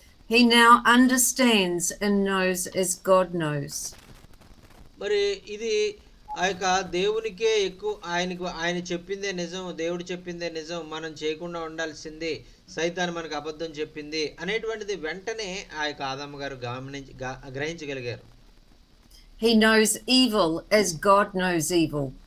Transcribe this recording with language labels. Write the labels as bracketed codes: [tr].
[en] He now understands and knows as God knows. [te] మరి ఇది ఆ యొక్క దేవునికే ఎక్కువ, ఆయన చెప్పిందే నిజం, దేవుడు చెప్పిందే నిజం, మనం చేయకుండా ఉండాల్సింది, సైతాను మనకు అబద్ధం చెప్పింది అనేటువంటిది వెంటనే ఆ యొక్క ఆదాము గారు గ్రహించగలిగారు. [en] He knows evil as God knows evil.